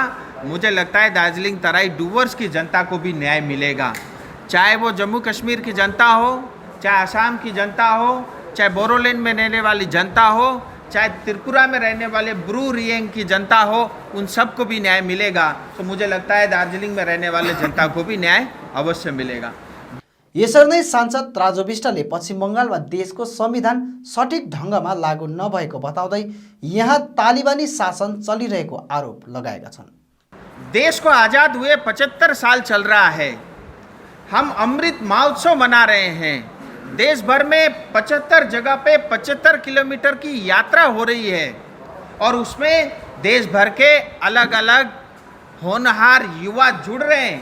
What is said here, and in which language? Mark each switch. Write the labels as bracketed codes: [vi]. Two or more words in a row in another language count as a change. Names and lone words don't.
[hi] मुझे लगता है दार्जिलिंग तराई डूवर्स की जनता को भी न्याय मिलेगा, चाहे वो जम्मू कश्मीर की जनता हो, चाहे असम की जनता हो, चाहे बोरोलैंड में रहने वाली जनता हो, चाहे त्रिपुरा में रहने वाले ब्रू रिएंग की जनता हो, उन सबको भी न्याय मिलेगा। तो मुझे लगता है दार्जिलिंग में रहने वाले जनता को भी न्याय अवश्य मिलेगा। [ne] यसरी नै सांसद राजु विष्टले पश्चिम बङ्गालमा देशको संविधान सठिक ढङ्गमा लागू नभएको बताउँदै यहाँ तालिबानी शासन चलिरहेको आरोप लगाएका छन्। [hi] देश को आज़ाद हुए 75 साल चल रहा है, हम अमृत महोत्सव मना रहे हैं। देश भर में 75 जगह पे 75 किलोमीटर की यात्रा हो रही है और उसमें देश भर के अलग अलग होनहार युवा जुड़ रहे हैं।